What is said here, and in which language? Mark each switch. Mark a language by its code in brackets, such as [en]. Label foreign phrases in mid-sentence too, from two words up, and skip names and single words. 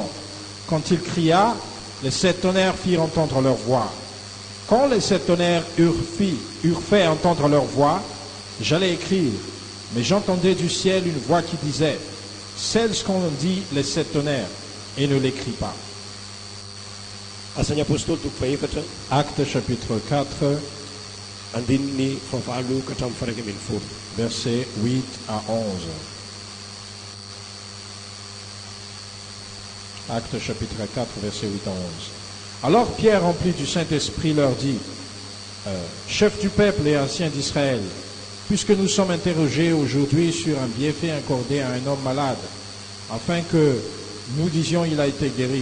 [fr] Quand il cria, les sept tonnerres firent entendre leur voix. Quand les sept tonnerres eurent fait entendre leur voix, j'allais écrire, mais j'entendais du ciel une voix qui disait, scelle ce qu'ont dit les sept tonnerres, et ne l'écris pas. [mg] Asan'ny apôstôly toko faefatra, [fr] Acte chapitre 4, [mg] andininy favalo ka hatramin'ny faraka ambin'ny folo. [fr] versets 8 à 11. Acte chapitre 4, versets 8 à 11. Alors Pierre, rempli du Saint-Esprit, leur dit, chef du peuple et anciens d'Israël, puisque nous sommes interrogés aujourd'hui sur un bienfait accordé à un homme malade, afin que nous disions il a été guéri.